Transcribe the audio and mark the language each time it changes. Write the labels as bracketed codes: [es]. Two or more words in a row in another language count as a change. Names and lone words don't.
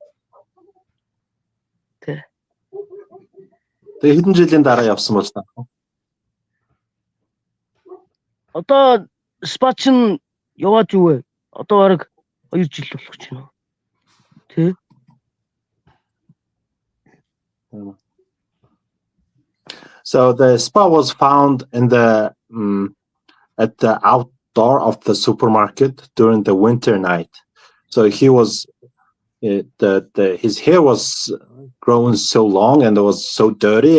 [mn] Тэгээ хэдэн жилийн дараа явсан бол та. Одоо спа чин яваад юу вэ? Одоо бараг 2 жил болох гэж байна. Тэ? [en] So the spa was found in the at the outdoor of the supermarket during the winter night. So he was his hair was growing so long and it was so dirty.